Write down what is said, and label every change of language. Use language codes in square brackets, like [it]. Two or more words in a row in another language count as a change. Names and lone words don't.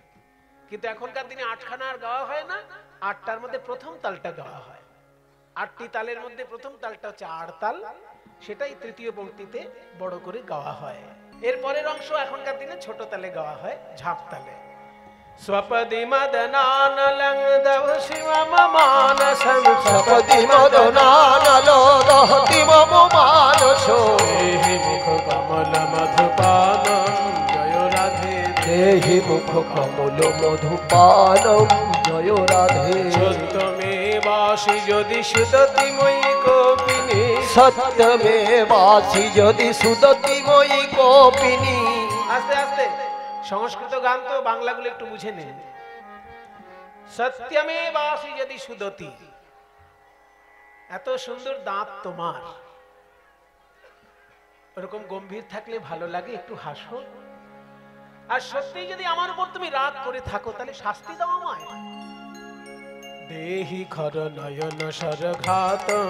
[bn] কিন্তু এখনকার দিনে 8খানা আর গাওয়া হয় না, 8টার মধ্যে প্রথম তালটা গাওয়া হয়। 8টি তালের মধ্যে প্রথম তালটা হচ্ছে আড় তাল, সেটাই তৃতীয় পংক্তিতে বড় করে গাওয়া হয়। এর পরের অংশ এখনকার দিনে ছোট তালে গাওয়া হয়, ঝাঁপ তালে। [sa] स्वपदि मदनानलं दव शिवम मानसं सपदि मदनानलो दहति मम मानसो देहि मुख कमल मधुपानं जय राधे देहि मुख कमल मधुपानं जय राधे सत्यमेवासि यदि सुदति मयि कोपिनी सत्यमेवासि यदि सुदति मयि कोपिनी [bn] আস্তে আস্তে সংস্কৃত গান তো বাংলাগুলো একটু বুঝে নেন [sa] সত্যমেবাসি যদি সুদতি [bn] এত সুন্দর দাঁত তোমার এরকম গম্ভীর থাকলে ভালো লাগে একটু হাসো আর সত্যি যদি আমার উপর তুমি রাগ করে থাকো তাহলে শাস্তি দাও আমায় [sa] দেহি খর নয়ন সরঘাতম